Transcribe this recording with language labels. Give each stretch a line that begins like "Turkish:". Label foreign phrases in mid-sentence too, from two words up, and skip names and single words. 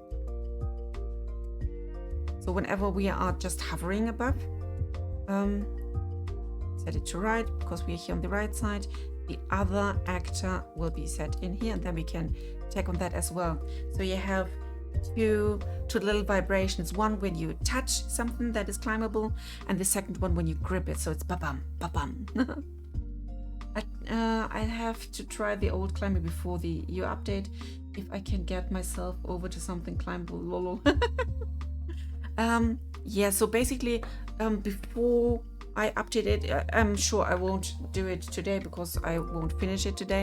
English: So whenever we are just hovering above, set it to right because we are here on the right side. The other actor will be set in here, and then we can check on that as well. So you have two little vibrations. One when you touch something that is climbable, and the second one when you grip it. So it's ba-bum, ba-bum. I have to try the old climber before the EU update if I can get myself over to something climbable. Lolo. Yeah, so basically before I update it, I'm sure I won't do it today because I won't finish it today.